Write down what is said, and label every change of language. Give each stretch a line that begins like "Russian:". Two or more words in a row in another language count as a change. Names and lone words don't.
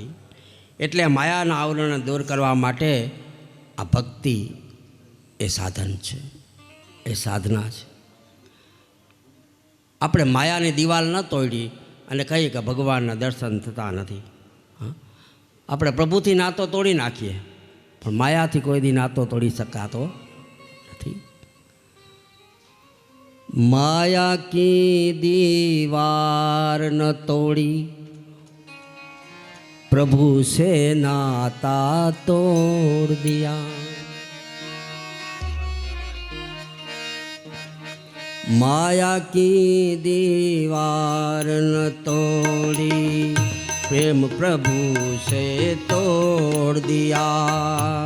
Gujarati: એટલે માયાના આવરણને દૂર કરવા માટે આ ભક્તિ એ સાધન છે, એ સાધના છે। આપણે માયાની દિવાલ ન તોડી અને કહીએ કે ભગવાનના દર્શન થતા નથી। આપણે પ્રભુથી નાતો તોડી નાખીએ પણ માયાથી કોઈ દી નાતો તોડી શકાતો નથી।
Hindi: माया की दीवार न तोड़ी प्रभु से नाता तोड़ दिया। माया की दीवार न तोड़ी प्रेम प्रभु से तोड़ दिया।